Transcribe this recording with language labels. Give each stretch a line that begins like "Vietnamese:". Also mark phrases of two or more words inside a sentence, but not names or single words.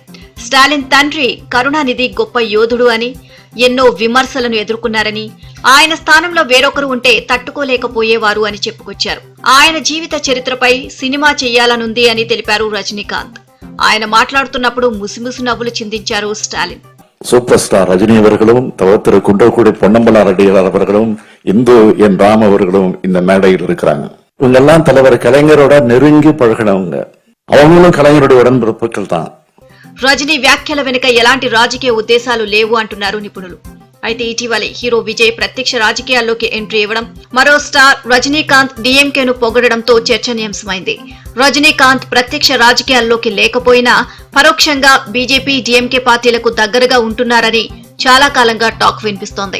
Telugu: స్టాలిన్ తండ్రి కరుణానిధి గొప్ప యోధుడు అని, ఎన్నో విమర్శలను ఎదుర్కొన్నారని, ఆయన స్థానంలో వేరొకరు ఉంటే తట్టుకోలేకపోయేవారు అని చెప్పుకొచ్చారు. ఆయన జీవిత చరిత్రపై సినిమా చెయ్యాలనుంది అని తెలిపారు రజనీకాంత్. ఆయన మాట్లాడుతున్నప్పుడు ముసిముసి నవ్వులు చిందించారు స్టాలిన్.
Tamil: சூப்பர் ஸ்டார் ரஜினி அவர்களும் திரு குன்றக்குடி பொன்னம்பலா ரெட்டியார் அவர்களும் இந்து என் ராம் அவர்களும் இந்த மேடையில் இருக்கிறாங்க. இவங்கெல்லாம் தலைவர் கலைஞரோட நெருங்கி பழகினவங்க. அவங்களும் கலைஞருடைய உடன்பிறப்புகள் தான்.
Telugu: రజనీ వ్యాఖ్యల వెనుక ఎలాంటి రాజకీయ ఉద్దేశాలు లేవు అంటున్నారు నిపుణులు. అయితే ఇటీవలే హీరో విజయ్ ప్రత్యక్ష రాజకీయాల్లోకి ఎంట్రీ ఇవ్వడం, మరో స్టార్ రజనీకాంత్ డీఎంకేను పొగడడంతో చర్చనీయాంశమైంది. రజనీకాంత్ ప్రత్యక్ష రాజకీయాల్లోకి లేకపోయినా పరోక్షంగా బీజేపీ, డీఎంకే పార్టీలకు దగ్గరగా ఉంటున్నారని చాలా కాలంగా టాక్ వినిపిస్తోంది.